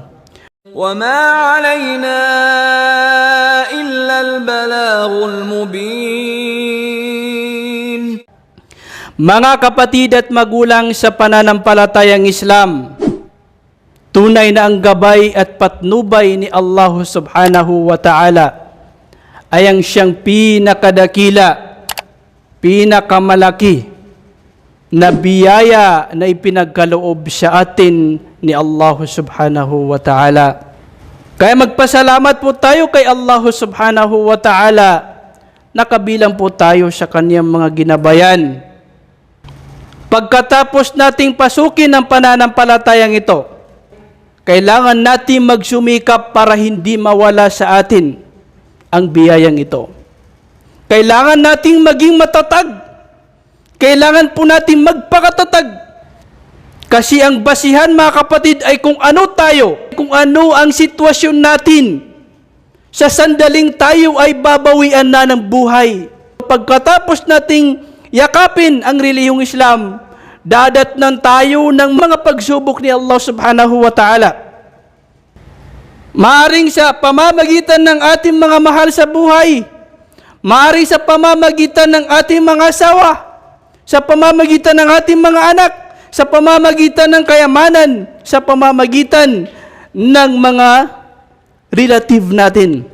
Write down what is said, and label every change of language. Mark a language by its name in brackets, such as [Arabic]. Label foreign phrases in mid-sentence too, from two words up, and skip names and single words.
[Arabic] وَمَا عَلَيْنَا إِلَّا الْبَلَاغُ الْمُبِينُ. [Filipino] Mga kapatid at magulang sa pananampalatayang Islam, tunay na ang gabay at patnubay ni Allah [Arabic] سبحانه وتعالى [Filipino] ay ang siyang pinakadakila, pinakamalaki na biyaya na ipinagkaloob sa atin ni Allah [Arabic] سبحانه وتعالى. [Filipino] Kaya magpasalamat po tayo kay Allah [Arabic] سبحانه وتعالى [Filipino] na kabilang po tayo sa kaniyang mga ginabayan. Pagkatapos nating pasukin ang pananampalatayang ito, kailangan natin magsumikap para hindi mawala sa atin ang biyayang ito. Kailangan nating maging matatag. Kailangan po natin magpakatatag. Kasi ang basihan mga kapatid ay kung ano tayo, kung ano ang sitwasyon natin. Sa sandaling tayo ay babawian na ng buhay. Pagkatapos nating yakapin ang relihiyong Islam, dadatnan tayo ng mga pagsubok ni Allah [Arabic] سبحانه وتعالى. [Filipino] Maaring sa pamamagitan ng ating mga mahal sa buhay, maaring sa pamamagitan ng ating mga asawa, sa pamamagitan ng ating mga anak, sa pamamagitan ng kayamanan, sa pamamagitan ng mga relative natin.